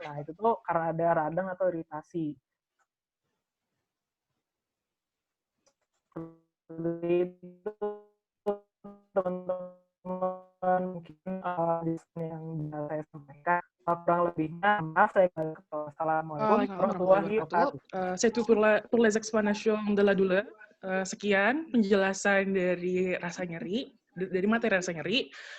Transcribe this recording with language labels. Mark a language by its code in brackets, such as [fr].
[id] Nah, itu tuh karena ada radang atau iritasi. Itu teman-teman mungkin yang bisa saya sampaikan. Kurang lebihnya, maaf saya Assalamualaikum warahmatullahi wabarakatuh. [fr] C'est tout pour les explanations de la douleur. [id] Sekian penjelasan dari rasa nyeri, dari materi rasa nyeri.